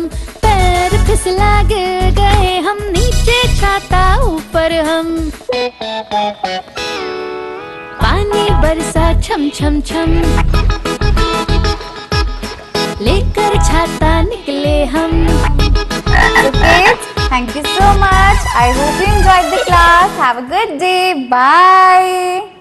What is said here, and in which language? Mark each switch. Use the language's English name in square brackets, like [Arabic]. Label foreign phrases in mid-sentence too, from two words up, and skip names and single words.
[Hindi] पैर फिसला गिर गए हम, नीचे छाता ऊपर हम। पानी बरसा छम छम छम, लेकर छाता निकले हम। [English] So kids, thank you so much. I hope you enjoyed the class. Have a good day. Bye.